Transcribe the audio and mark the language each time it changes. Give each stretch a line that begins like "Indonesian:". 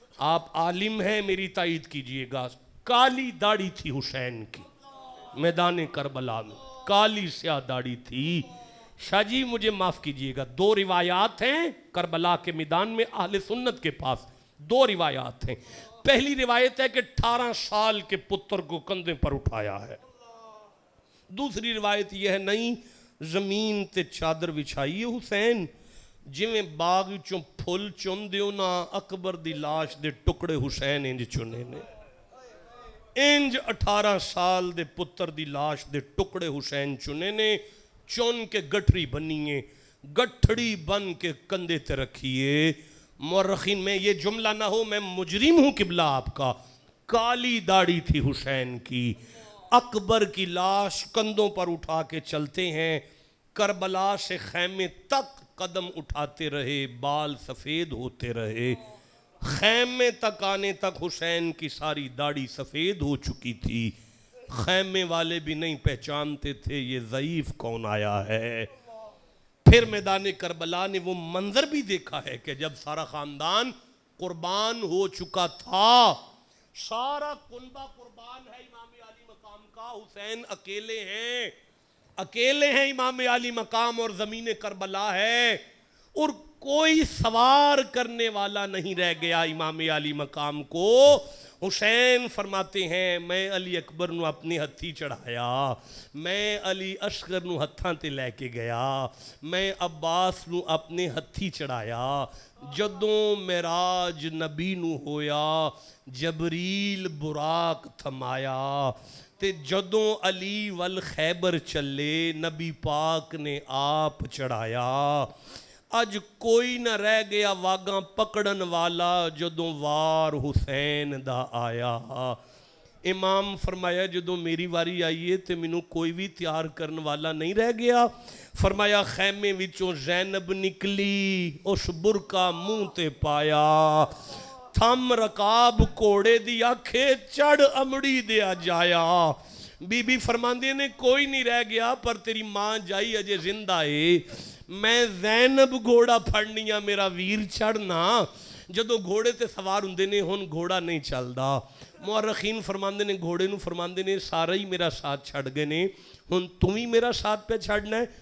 Urdu: آپ عالم ہیں میری تائید کیجئے گا کالی داڑھی تھی حسین کی میدان کربلا میں کالی سیاہ داڑھی تھی شاہ جی مجھے معاف کیجئے گا 2 روایات ہیں کربلا کے میدان میں اہل سنت کے پاس 2 روایات ہیں پہلی روایت ہے کہ 18 سال کے پتر کو کندھے پر اٹھایا ہے. دوسری روایت یہ ہے نہیں
Punjabi: زمین تے چادر بچھائی ہے حسین جویں باغ چوں پھل چن دیو نا اکبر دی لاش دے ٹکڑے حسین انج چنے نے. انج 18 سال دے پتر دی لاش دے ٹکڑے حسین چنے نے چن کے گٹھڑی بنیے گٹھڑی بن کے کندھے تے رکھیے.
Urdu: مورخین میں یہ جملہ نہ ہو میں مجرم ہوں قبلہ آپ کا. کالی داڑھی تھی حسین کی. اکبر کی لاش کندھوں پر اٹھا کے چلتے ہیں. کربلا سے خیمے تک قدم اٹھاتے رہے بال سفید ہوتے رہے. خیمے تک آنے تک حسین کی ساری داڑھی سفید ہو چکی تھی. خیمے والے بھی نہیں پہچانتے تھے یہ ضعیف کون آیا ہے. پھر میدان کربلا نے وہ منظر بھی دیکھا ہے کہ جب سارا خاندان قربان ہو چکا تھا. سارا کنبہ قربان ہے امام علی مقام کا. حسین اکیلے ہیں امام علی مقام اور زمین کربلا ہے اور کوئی سوار کرنے والا نہیں رہ گیا امام علی مقام کو.
Punjabi: حسین فرماتے ہیں میں علی اکبر نو اپنی ہتھی چڑھایا میں علی اصغر نو ہتھاں تے لے کے گیا میں عباس نو اپنے ہتھی چڑھایا. جدوں معراج نبی نو ہویا جبریل براق تھمایا تے جدوں علی والخیبر چلے نبی پاک نے آپ چڑھایا. اج کوئی نہ رہ گیا واگاں پکڑن والا جدوں وار حسین دا آیا. امام فرمایا جدوں میری واری آئیے تے مینوں کوئی بھی تیار کرن والا نہیں رہ گیا. فرمایا خیمے وچوں زینب نکلی اس برکا منہ تے پایا تھم رکاب کوڑے دی آکھے چڑھ امڑی دیا جایا. بی بی فرماندے نے کوئی نہیں رہ گیا پر تیری ماں جائی اجے زندہ ہے. میں زینب گھوڑا پھڑنیا میرا ویر چڑھنا جدو گھوڑے تے سوار ہوندے نے ہن گھوڑا نہیں چلدا. مورخین فرماندے نے گھوڑے نو فرماندے نے سارا ہی میرا ساتھ چھڑ گئے نے ہن تم ہی میرا ساتھ پہ چھڑنا ہے.